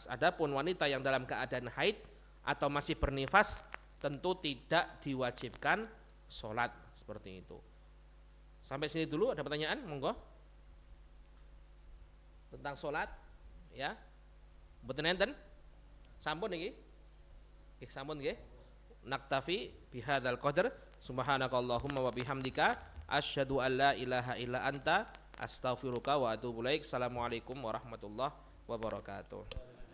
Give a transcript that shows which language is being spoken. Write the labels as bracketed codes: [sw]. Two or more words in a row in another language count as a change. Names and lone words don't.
[id] Adapun wanita yang dalam keadaan haid atau masih bernifas tentu tidak diwajibkan sholat seperti itu. Sampai sini dulu, ada pertanyaan? Monggo. Tentang sholat, ya. [jv] Mboten enten? Sampun niki? Sampun nggih. [ar] نكتفي بهذا القدر. سبحانك اللهم وبحمدك أشهد أن لا إله إلا أنت أستغفرك وأتوب إليك. السلام عليكم ورحمة الله وبركاته.